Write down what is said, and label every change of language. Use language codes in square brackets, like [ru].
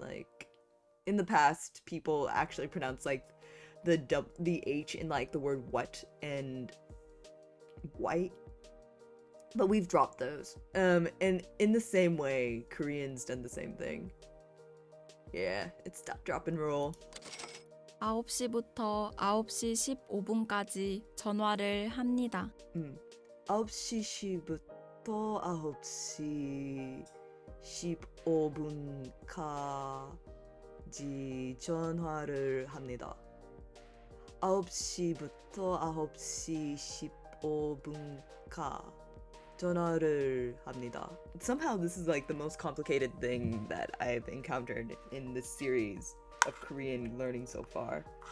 [en] Like, in the past, people actually pronounce like the H in like the word what and white, but we've dropped those. And in the same way, Koreans done the same thing. Yeah, it's stop, drop, and roll. [ko] 9시부터 9시 15분까지 전화를 합니다. 9시 10분 9시부터 9시 15분까지 전화를 합니다. 9시부터 9시 15분까 전화를 합니다. [en] Somehow this is like the most complicated thing that I've encountered in this series of Korean learning so far.